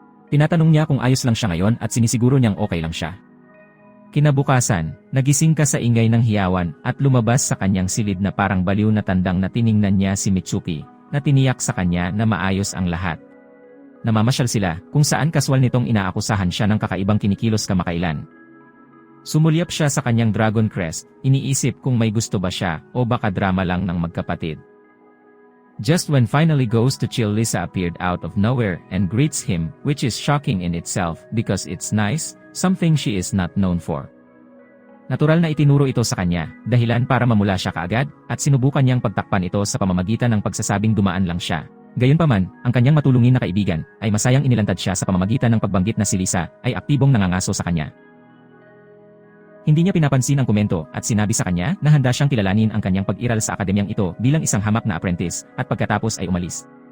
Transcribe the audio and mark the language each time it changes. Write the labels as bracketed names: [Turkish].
[Filipino] Tinatanong niya kung ayos lang siya ngayon at sinisiguro niyang okay lang siya. Kinabukasan, nagising ka sa ingay ng hiyawan at lumabas sa kanyang silid na parang baliw na tandang na tiningnan niya si Mitsuki, na tiniyak sa kanya na maayos ang lahat. Namamasyal sila kung saan kaswal nitong inaakusahan siya ng kakaibang kinikilos kamakailan. Sumulyap siya sa kanyang dragon crest, iniisip kung may gusto ba siya o baka drama lang ng magkapatid. [English] Just when finally goes to chill, Lisa appeared out of nowhere and greets him, which is shocking in itself because it's nice, something she is not known for. [Filipino] Natural na itinuro ito sa kanya, dahilan para mamula siya kaagad, at sinubukan niyang pagtakpan ito sa pamamagitan ng pagsasabing dumaan lang siya. Gayunpaman, ang kanyang matulungin na kaibigan ay masayang inilantad siya sa pamamagitan ng pagbanggit na si Lisa ay aktibong nangangaso sa kanya. Hindi niya pinapansin ang komento at sinabi sa kanya na handa siyang kilalanin ang kanyang pag-iral sa akademyang ito bilang isang hamak na apprentice at pagkatapos ay umalis.